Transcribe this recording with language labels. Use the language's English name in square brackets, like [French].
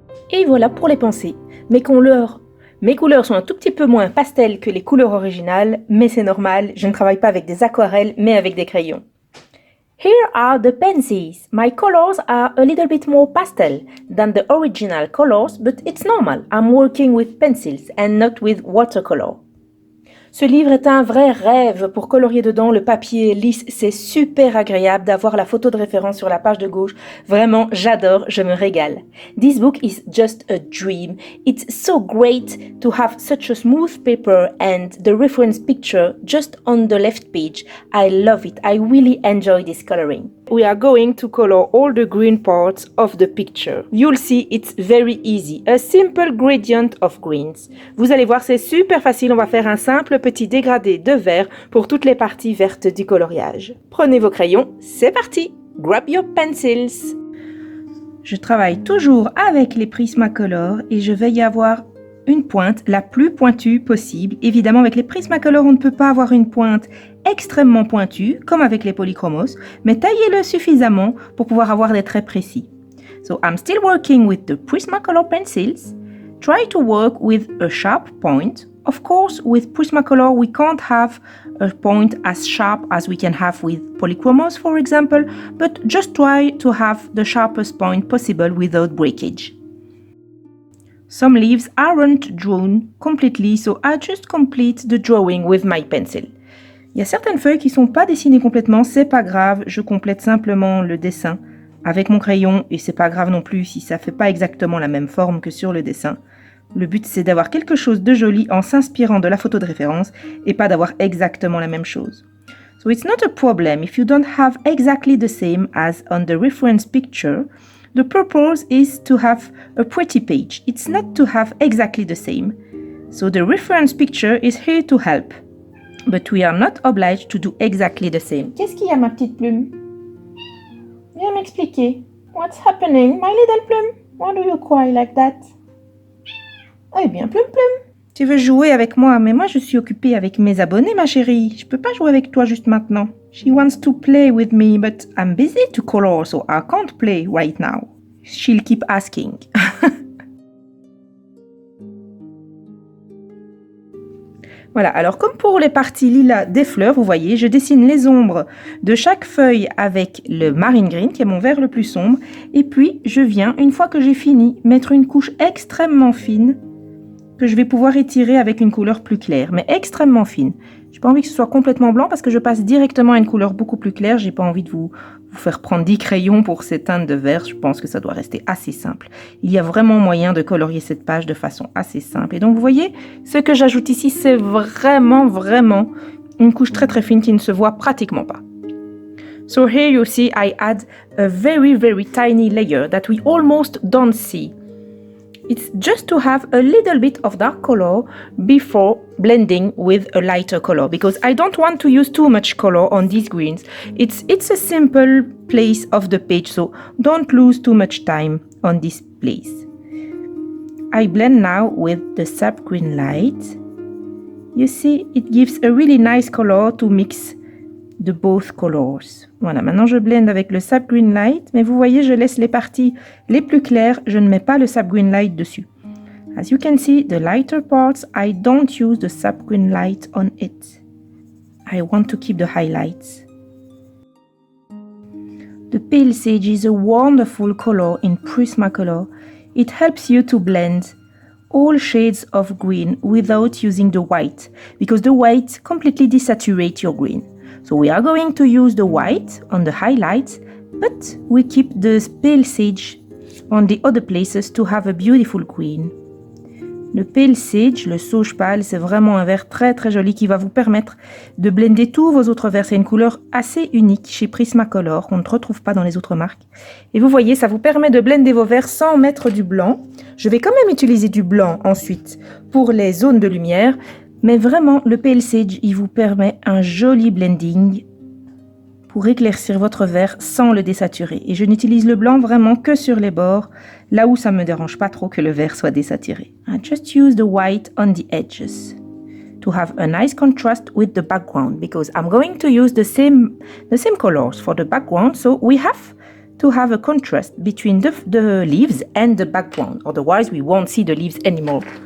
[French] Et voilà pour les pensées. Mes couleurs sont un tout petit peu moins pastel que les couleurs originales, mais c'est normal, je ne travaille pas avec des aquarelles, mais avec des crayons. [English] Here are the pencils. My colors are a little bit more pastel than the original colors, but it's normal. I'm working with pencils and not with watercolor. [French] Ce livre est un vrai rêve pour colorier dedans. Le papier est lisse, c'est super agréable d'avoir la photo de référence sur la page de gauche. Vraiment, j'adore, je me régale. [English] This book is just a dream. It's so great to have such a smooth paper and the reference picture just on the left page. I love it. I really enjoy this coloring. We are going to color all the green parts of the picture. You'll see it's very easy. A simple gradient of greens. [French] Vous allez voir, c'est super facile. On va faire un simple petit dégradé de vert pour toutes les parties vertes du coloriage. Prenez vos crayons, c'est parti! [English] Grab your pencils! [French] Je travaille toujours avec les Prismacolor et je vais y avoir une pointe la plus pointue possible. Évidemment, avec les Prismacolor, on ne peut pas avoir une pointe extrêmement pointue, comme avec les Polychromos, mais taillez-le suffisamment pour pouvoir avoir des traits précis. [English] So, I'm still working with the Prismacolor pencils. Try to work with a sharp point. Of course, with Prismacolor, we can't have a point as sharp as we can have with Polychromos, for example, but just try to have the sharpest point possible without breakage. Some leaves aren't drawn completely, so I just complete the drawing with my pencil. [French] Il y a certaines feuilles qui ne sont pas dessinées complètement, c'est pas grave, je complète simplement le dessin avec mon crayon et c'est pas grave non plus si ça fait pas exactement la même forme que sur le dessin. Le but, c'est d'avoir quelque chose de joli en s'inspirant de la photo de référence et pas d'avoir exactement la même chose. [English] So it's not a problem if you don't have exactly the same as on the reference picture. The purpose is to have a pretty page. It's not to have exactly the same. So the reference picture is here to help. But we are not obliged to do exactly the same. [French] Qu'est-ce qu'il y a, ma petite plume? Viens m'expliquer. [English] What's happening, my little plume? Why do you cry like that? [French] Eh bien, Plume Plume, tu veux jouer avec moi, mais moi je suis occupée avec mes abonnés, ma chérie. Je peux pas jouer avec toi juste maintenant. [English] She wants to play with me, but I'm busy to color, so I can't play right now. She'll keep asking. [French] Voilà, alors comme pour les parties lilas des fleurs, vous voyez, je dessine les ombres de chaque feuille avec le marine green, qui est mon vert le plus sombre, et puis je viens, une fois que j'ai fini, mettre une couche extrêmement fine que je vais pouvoir étirer avec une couleur plus claire, mais extrêmement fine. Je n'ai pas envie que ce soit complètement blanc parce que je passe directement à une couleur beaucoup plus claire. Je n'ai pas envie de vous faire prendre 10 crayons pour ces teintes de vert. Je pense que ça doit rester assez simple. Il y a vraiment moyen de colorier cette page de façon assez simple. Et donc, vous voyez, ce que j'ajoute ici, c'est vraiment une couche très fine qui ne se voit pratiquement pas. [English] So here you see I add a very tiny layer that we almost don't see. It's just to have a little bit of dark color before blending with a lighter color because I don't want to use too much color on these greens. It's a simple place of the page, so don't lose too much time on this place. I blend now with the sap green light. You see, it gives a really nice color to mix de both colors. [French] Voilà, maintenant je blende avec le sap green light, mais vous voyez, je laisse les parties les plus claires, je ne mets pas le sap green light dessus. [English] As you can see, the lighter parts, I don't use the sap green light on it. I want to keep the highlights. The pale sage is a wonderful color in Prismacolor. It helps you to blend all shades of green without using the white, because the white completely desaturates your green. So we are going to use the white on the highlights, but we keep the pale sage on the other places to have a beautiful green. [French] Le pale sage, le sauge pâle, c'est vraiment un vert très joli qui va vous permettre de blender tous vos autres verts. C'est une couleur assez unique chez Prismacolor qu'on ne retrouve pas dans les autres marques. Et vous voyez, ça vous permet de blender vos verts sans mettre du blanc. Je vais quand même utiliser du blanc ensuite pour les zones de lumière. Mais vraiment, le Pale Sage, il vous permet un joli blending pour éclaircir votre vert sans le désaturer. Et je n'utilise le blanc vraiment que sur les bords, là où ça ne me dérange pas trop que le vert soit désaturé. [English] I just use the white on the edges to have a nice contrast with the background because I'm going to use the same colors for the background, so we have to have a contrast between the leaves and the background. Otherwise, we won't see the leaves anymore.